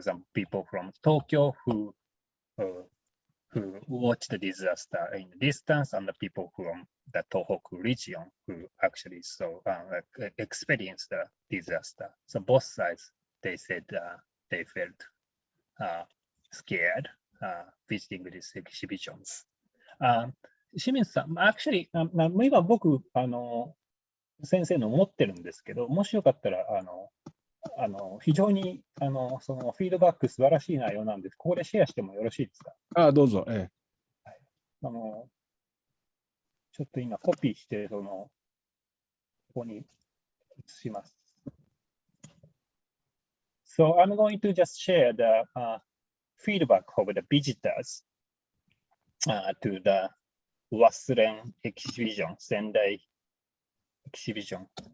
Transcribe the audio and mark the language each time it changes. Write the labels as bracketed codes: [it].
[en] For example, people from Tokyo who watch the disaster in distance, and the people from the Tohoku region who actually experience the disaster. So both sides, they said they felt scared visiting these exhibitions. [ja] 清水さん、actually, 今僕先生の持ってるんですけど、もしよかったら非常にそのフィードバック素晴らしい内容なんです。ここでシェアしてもよろしいですか？どうぞ。ちょっと今コピーしてここに移します。 [en] So I'm going to just share the feedback of the visitors to the Wasuren exhibition, Sendai exhibition.